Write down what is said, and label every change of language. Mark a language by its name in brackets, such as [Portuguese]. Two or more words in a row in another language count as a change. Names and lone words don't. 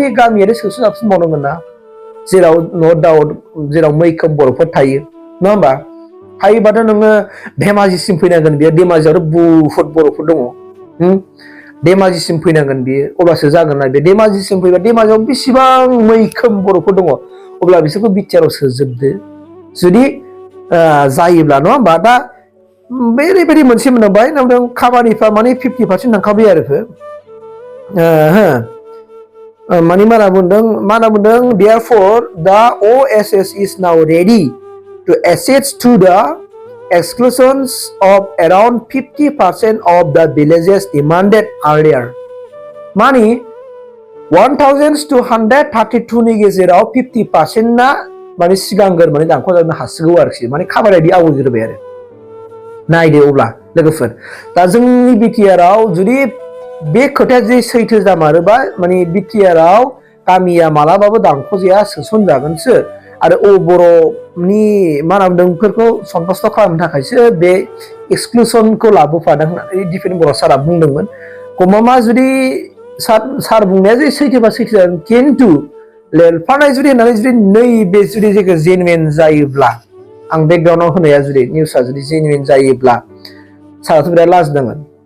[Bodo] गामियारि सोसनजाबसिनबावनांगोन ना जेराव [English] no doubt [Bodo] जेराव मैखोम बर'फोर थायो नङा होमबा हायोबाथ' नोङो धेमाजिसिम फैनांगोन बेयो धेमाजियावथ' बुहुत बर'फोर दङ धेमाजिसिम फैनांगोन बेयो अब्लासो जागोन ना बे धेमाजिसिम फैबा धेमाजियाव बेसेबां मैखोम बर'फोर दङ अब्ला बिसोरखौ बिटिआराव सोजोबदो जुदि जायोब्ला नङा होमबा दा ओरैबायदि मोनसे मोनबाय नों खामानिफ्रा माने 50% थांखाबाय आरो माने मा होनना बुंदों [English] therefore the OSS is now ready to accede to the exclusions of around 50% of the villages demanded earlier [Bodo] माने 1232 नि गेजेराव 50% ना माने सिगांगोर माने दानख'जानो हासिगौ आरोखि माने खामानिया बे आवगायग्रोबाय आरो नायदो अब्ला लोगोफोर दा जोंनि बिटिआर आव जुदि बे खोथाया जे सैथो जामारोबा माने बिटिआर आव गामिया मालाबाबो दानख'जाया सोसनजागोनसो आरो बर'नि मा होनना बुंदों बेफोरखौ सन्थुष्ट खालामनो थाखायसो बे एक्सक्लुसनखौ लाबोफादों होननानै डिफेन्स बर' सारा बुंदोंमोन गमामा जुदि सार बुंनाया जे सैथोबा सैथो जागोन खिन्थु लेरफानाय जुदि होननानै जुदि नैबे जुदि जेखौ जेनुइन जायोब्ला आं बेकग्राउन्डआव होनाया जुदि निउसआ जुदि जेनुइन जायोब्ला साराथ' बिराद लाजिनांगोन